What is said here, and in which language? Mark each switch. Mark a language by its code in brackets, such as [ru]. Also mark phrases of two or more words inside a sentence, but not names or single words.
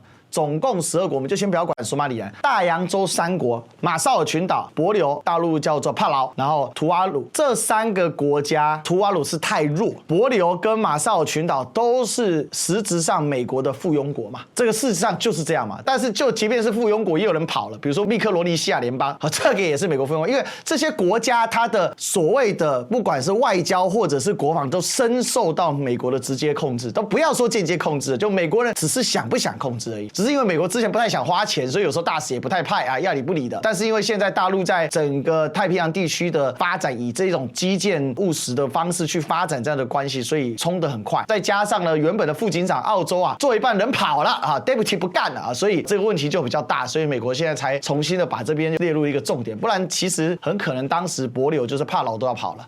[zh] 總共12國，我們就先不要管索馬里蘭、大洋洲3國、馬紹爾群島、帛琉，大陸叫做帕勞，然後圖瓦魯這3個國家，圖瓦魯是太弱，帛琉跟馬紹爾群島都是實質上美國的附庸國嘛，這個事實上就是這樣嘛。但是就即便是附庸國，也有人跑了，比如說密克羅尼西亞聯邦，這個也是美國附庸國，因為這些國家它的所謂的不管是外交或者是國防，都深受到美國的直接控制，都不要說間接控制，就美國人只是想不想控制而已。只是因為美國之前不太想花錢，所以有時候大使也不太派啊，要理不理的。但是因為現在大陸在整個太平洋地區的發展，以這種基建務實的方式去發展這樣的關係，所以衝得很快。再加上呢，原本的副警長澳洲啊，做一半人跑了啊 ，Deputy 不幹了啊，所以這個問題就比較大。所以美國現在才重新的把這邊列入一個重點，不然其實很可能當時帛琉就是帕勞都要跑了。